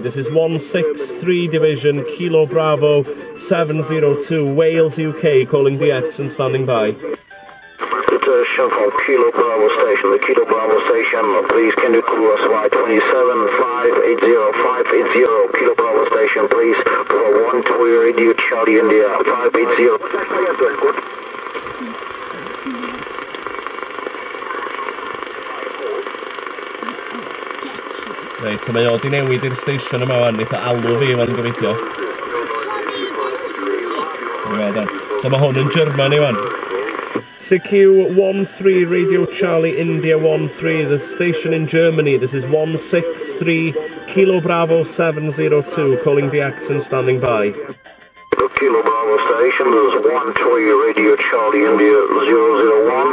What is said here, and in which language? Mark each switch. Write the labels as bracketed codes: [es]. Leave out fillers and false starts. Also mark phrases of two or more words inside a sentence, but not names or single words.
[en] This is 163 Division, Kilo Bravo 702, Wales, UK, calling DX and standing by. From Kilo Bravo Station, the Kilo Bravo Station, please can you call us Y27 580 Kilo Bravo Station, please, for 1-3 Radio Charlie India 580. [cy] Reit, mae o di newid i'r station yma wan, eitha alw fi fan gobeithio. So mae hwn yn Germany wan. [en] CQ13 Radio Charlie India 13, the station in Germany. This is 163 Kilo Bravo 702, calling DX and standing by. Kilo Bravo Station, this is 1-3 Radio Charlie India 001.